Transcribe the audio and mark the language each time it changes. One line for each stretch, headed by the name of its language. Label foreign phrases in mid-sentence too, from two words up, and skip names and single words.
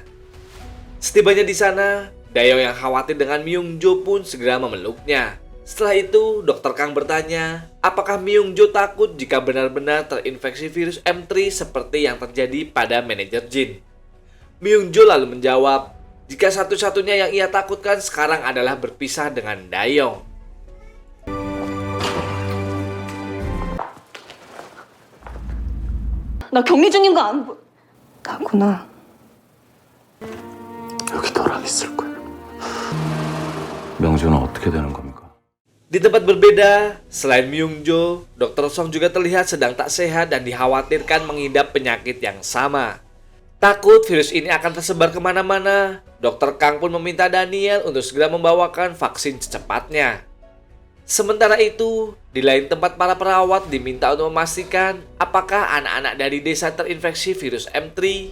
Indonesian: Setibanya di sana, Dayong yang khawatir dengan Myung-jo pun segera memeluknya. Setelah itu, Dr. Kang bertanya, apakah Myung-jo takut jika benar-benar terinfeksi virus M3 seperti yang terjadi pada manajer Jin? Myung-jo lalu menjawab, jika satu-satunya yang ia takutkan sekarang adalah berpisah dengan Dayong.
Korean: 나 격리 중인 거 안 보... 나구나. 여기 너랑 있을 거야. 명주는 어떻게 되는 겁니까?
Indonesian: Di tempat berbeda, selain Myung-jo, Dr. Song juga terlihat sedang tak sehat dan dikhawatirkan mengidap penyakit yang sama. Takut virus ini akan tersebar kemana-mana, Dr. Kang pun meminta Daniel untuk segera membawakan vaksin secepatnya. Sementara itu, di lain tempat para perawat diminta untuk memastikan apakah anak-anak dari desa terinfeksi virus M3.